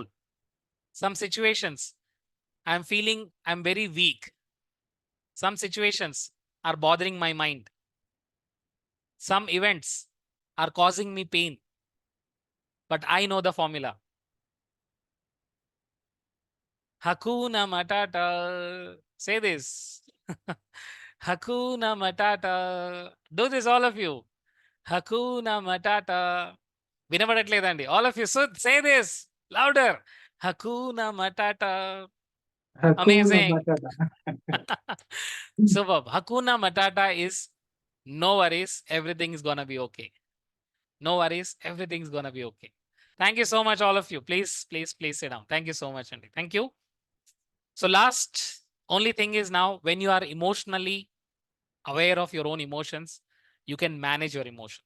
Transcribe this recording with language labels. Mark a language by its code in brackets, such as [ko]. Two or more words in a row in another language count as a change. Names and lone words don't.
[en] Some situations I'm feeling I'm very weak. Some situations are bothering my mind. Some events are causing me pain. But I know the formula. [sw] Hakuna Matata. [en] Say this. [sw] Hakuna Matata. [en] Do this, all of you. [sw] Hakuna Matata. [te] వినబడట్లేదండి. [en] All of you should say this louder. [sw] Hakuna Matata. Hakuna [en] Amazing. [sw] Matata. [en] Superb. [sw] Hakuna Matata [en] is no worries, everything is gonna be okay. No worries, everything's gonna be okay. Thank you so much, all of you. Please, please, please sit down. Thank you so much, Andy. Thank you. So last, only thing is now, when you are emotionally aware of your own emotions, you can manage your emotions.